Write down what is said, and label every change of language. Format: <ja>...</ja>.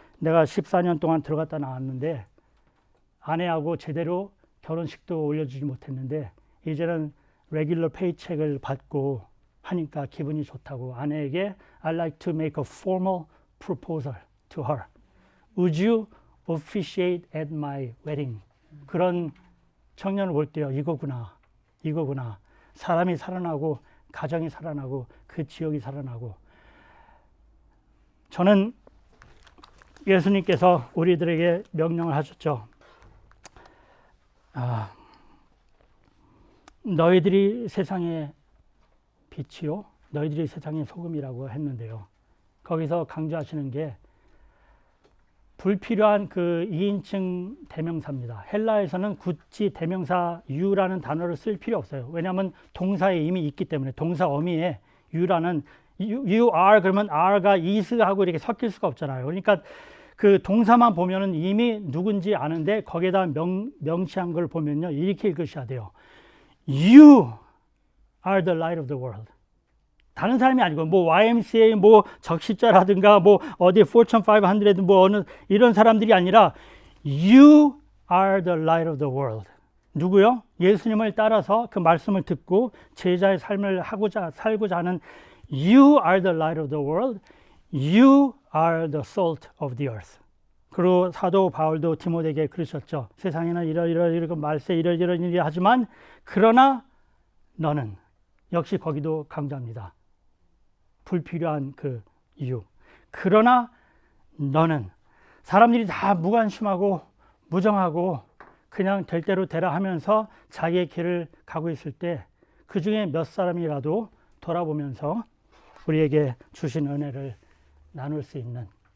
<ko>내가 14년 동안 들어갔다 나왔는데 아내하고 제대로 결혼식도 올려주지 못했는데 이제는 레귤러 페이첵을 받고 하니까 기분이 좋다고 아내에게</ko> <en>I'd like to make a formal proposal to her. Would you officiate at my wedding?</en> <ko>그런 청년을 볼 때요. 이거구나. 사람이 살아나고 가정이 살아나고 그 지역이 살아나고 저는 예수님께서 우리들에게 명령을 하셨죠. 너희들이 세상의 빛이요 너희들이 세상의 소금이라고 했는데요. 거기서 강조하시는 게 불필요한 그 2인칭 대명사입니다. 헬라에서는 굳이 대명사 you라는 단어를 쓸 필요 없어요. 왜냐하면 동사에 이미 있기 때문에 동사 어미에 you라는</ko> <en>you are</en> <ko>그러면 are가 is하고 이렇게 섞일 수가 없잖아요. 그러니까 그 동사만 보면은 이미 누군지 아는데 거기에다 명시한 걸 보면요. 이렇게 읽으셔야 돼요.</ko> <en>You are the light of the world.</en> <ko>다른 사람이 아니고 뭐 YMCA 뭐 적십자라든가 뭐 어디 Fortune 500 뭐 어느 이런 사람들이 아니라</ko> <en>You are the light of the world.</en> <ko>누구요? 예수님을 따라서 그 말씀을 듣고 제자의 삶을 살고자 하는</ko> <en>You are the light of the world. You are the salt of the earth.</en> <ko>그리고 사도 바울도 디모데에게 그러셨죠. 세상에는 이런 말세 이런 일이 하지만 그러나 너는 역시 거기도 강조합니다. 불필요한 그 이유. 그러나 너는 사람들이 다 무관심하고 무정하고 그냥 될 대로 되라 하면서 자기의 길을 가고 있을 때 그 중에 몇 사람이라도 돌아보면서 우리에게 주신 은혜를 나눌 수 있는</ko>